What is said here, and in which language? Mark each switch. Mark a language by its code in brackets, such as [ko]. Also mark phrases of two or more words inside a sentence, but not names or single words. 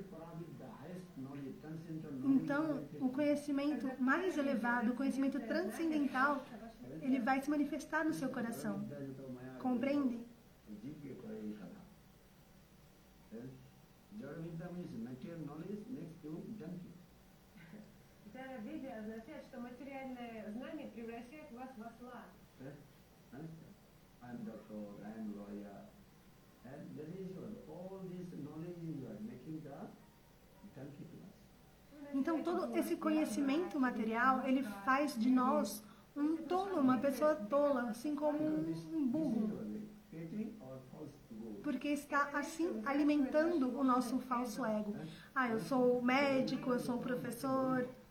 [pt] Então o conhecimento mais elevado, o conhecimento transcendental, ele vai se manifestar no seu coração. Compreende? [ru] Видя означает, что материальное знание превращает вас в осла. [en] I'm doctor, I'm lawyer, and that is all this knowledge you are making the donkey to us. [pt] Então todo esse conhecimento material ele faz de nós um tolo, uma pessoa tola, assim como um burro, porque está assim alimentando o nosso falso ego. Ah, eu sou médico, eu sou professor.